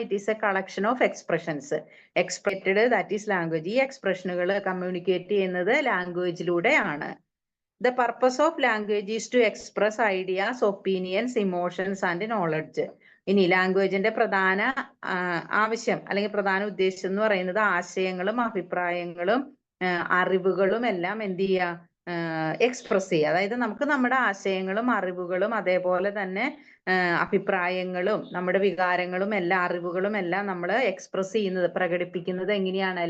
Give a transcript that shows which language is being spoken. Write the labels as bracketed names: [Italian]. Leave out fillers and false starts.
[English] It is a collection of expressions. Expressed, that is language. [Malayalam] ഈ എക്സ്പ്രഷനുകൾ communicate ചെയ്യുന്നത് ലാംഗ്വേജിലൂടെയാണ്. [English] The purpose of language is to express ideas, opinions, emotions and knowledge. [Malayalam] ഇനി ലാംഗ്വേജിന്റെ പ്രധാന ആവശ്യം അല്ലെങ്കിൽ പ്രധാന ഉദ്ദേശം എന്ന് പറയുന്നത് ആശയങ്ങളും അഭിപ്രായങ്ങളും അറിവുകളും എല്ലാം എന്ത് ചെയ്യുക, എക്സ്പ്രസ് ചെയ്യുക. അതായത് നമുക്ക് നമ്മുടെ ആശയങ്ങളും അറിവുകളും അതേപോലെ തന്നെ അഭിപ്രായങ്ങളും നമ്മുടെ വികാരങ്ങളും എല്ലാം അറിവുകളും എല്ലാം നമ്മൾ എക്സ്പ്രസ് ചെയ്യുന്നത്, പ്രകടിപ്പിക്കുന്നത് എങ്ങനെയാണ്?